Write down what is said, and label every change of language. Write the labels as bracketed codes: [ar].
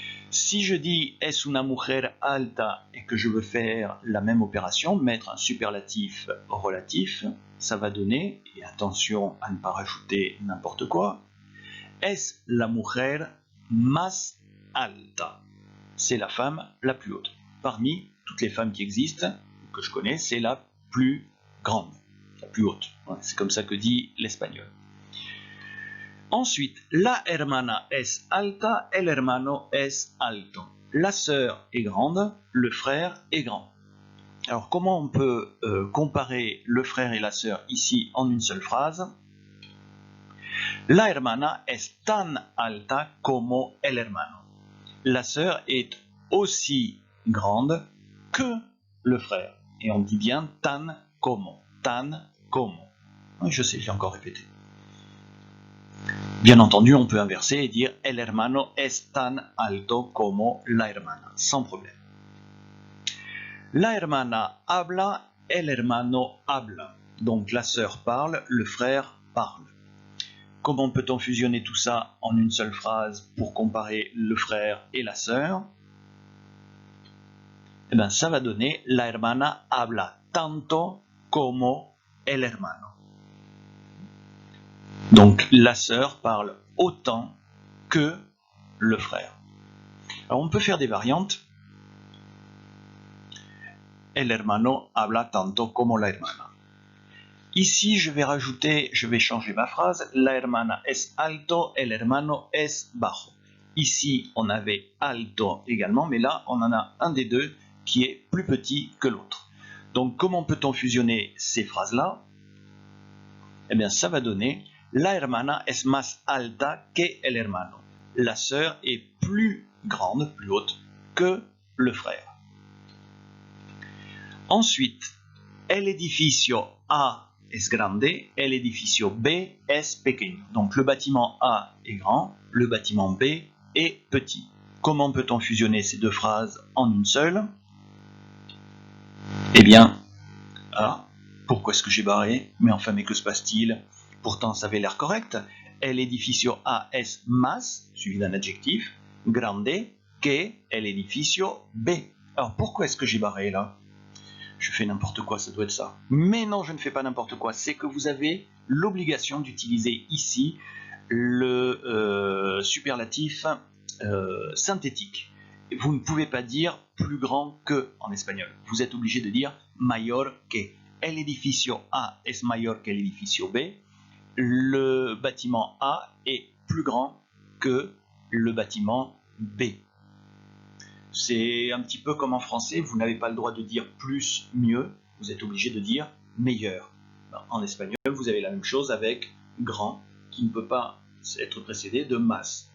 [fr] Si je dis [es] es una mujer alta [fr] et que je veux faire la même opération, mettre un superlatif relatif, ça va donner, et attention à ne pas rajouter n'importe quoi, [es] es la mujer más alta. [fr] C'est la femme la plus haute. Parmi toutes les femmes qui existent, que je connais, c'est la plus grande, la plus haute. C'est comme ça que dit l'espagnol. Ensuite, [es] la hermana es alta, el hermano es alto. [fr] La sœur est grande, le frère est grand. Alors, comment on peut comparer le frère et la sœur ici en une seule phrase? [es] La hermana es tan alta como el hermano. [fr] La sœur est aussi grande que le frère. Et on dit bien tan como. Tan como. Je sais, j'ai encore répété. Bien entendu, on peut inverser et dire [es] el hermano es tan alto como la hermana, [fr] sans problème. [es] La hermana habla, el hermano habla. [fr] Donc la sœur parle, le frère parle. Comment peut-on fusionner tout ça en une seule phrase pour comparer le frère et la sœur? Eh bien, ça va donner [es] la hermana habla tanto como el hermano. [fr] Donc la sœur parle autant que le frère. Alors on peut faire des variantes. [es] El hermano habla tanto como la hermana. [fr] Ici, je vais changer ma phrase. [es] La hermana es alto, el hermano es bajo. [fr] Ici, on avait alto également, mais là, on en a un des deux qui est plus petit que l'autre. Donc, comment peut-on fusionner ces phrases-là? Eh bien, ça va donner [es] la hermana es más alta que el hermano. [fr] La sœur est plus grande, plus haute que le frère. Ensuite, [es] el edificio A es grande, el edificio B es pequeño. [fr] Donc le bâtiment A est grand, le bâtiment B est petit. Comment peut-on fusionner ces deux phrases en une seule? Eh bien, pourquoi est-ce que j'ai barré? Mais enfin, mais que se passe-t-il? Pourtant, ça avait l'air correct. [es] El edificio A es más, [fr] suivi d'un adjectif, grande, [es] que el edificio B. [fr] Alors pourquoi est-ce que j'ai barré là? Je fais n'importe quoi, ça doit être ça. Mais non, je ne fais pas n'importe quoi. C'est que vous avez l'obligation d'utiliser ici le superlatif synthétique. Vous ne pouvez pas dire plus grand que en espagnol. Vous êtes obligé de dire mayor que. [es] El edificio A es mayor que el edificio B. [fr] Le bâtiment A est plus grand que le bâtiment B. C'est un petit peu comme en français, vous n'avez pas le droit de dire plus, mieux, vous êtes obligé de dire meilleur. En espagnol, vous avez la même chose avec grand, qui ne peut pas être précédé de más.